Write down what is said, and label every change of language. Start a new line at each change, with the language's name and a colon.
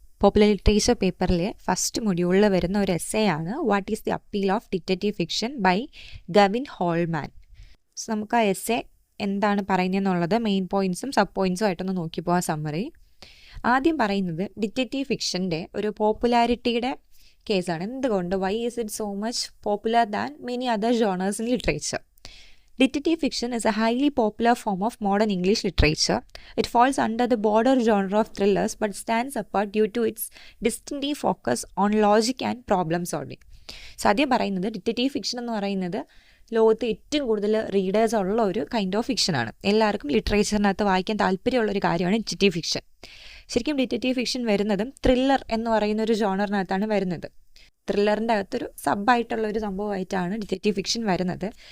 Malayalam: Popular literature പേപ്പറിലെ first മൊഡ്യൂളിൽ വരുന്ന ഒരു എസ്സേ ആണ് what is the appeal of detective fiction by Gavin Holman. So നമുക്ക് ആ എസ്സേ എന്താണ് പറയുന്നതെന്നുള്ളത് മെയിൻ പോയിൻറ്സും സബ് പോയിൻറ്സും ആയിട്ടൊന്ന് നോക്കി പോകാൻ സമ്മറി. ആദ്യം പറയുന്നത് ഡിറ്റക്റ്റീവ് ഫിക്ഷൻ്റെ ഒരു പോപ്പുലാരിറ്റിയുടെ കേസാണ്. എന്തുകൊണ്ട്
English: Why is it so much popular than many other genres in literature? Detective fiction is a highly popular form of modern English literature. It falls under the broader genre of thrillers but stands apart due to its distinctive focus on logic and problem solving.
Malayalam: So ആദ്യം പറയുന്നത് detective fiction എന്ന് പറയുന്നത് ലോകത്ത് ഏറ്റവും കൂടുതൽ readers ഉള്ള ഒരു kind of ഫിക്ഷനാണ്. എല്ലാവർക്കും ലിറ്ററേച്ചറിനകത്ത് വായിക്കാൻ താല്പര്യമുള്ളൊരു കാര്യമാണ് ഡിറ്റക്റ്റീവ് ഫിക്ഷൻ. ശരിക്കും ഡിറ്റക്റ്റീവ് ഫിക്ഷൻ വരുന്നതും ത്രില്ലർ എന്ന് പറയുന്ന ഒരു ജോണറിനകത്താണ് വരുന്നത്. ത്രില്ലറിൻ്റെ അകത്തൊരു സബ്ബായിട്ടുള്ള ഒരു സംഭവമായിട്ടാണ് ഡിറ്റക്റ്റീവ് ഫിക്ഷൻ വരുന്നത്.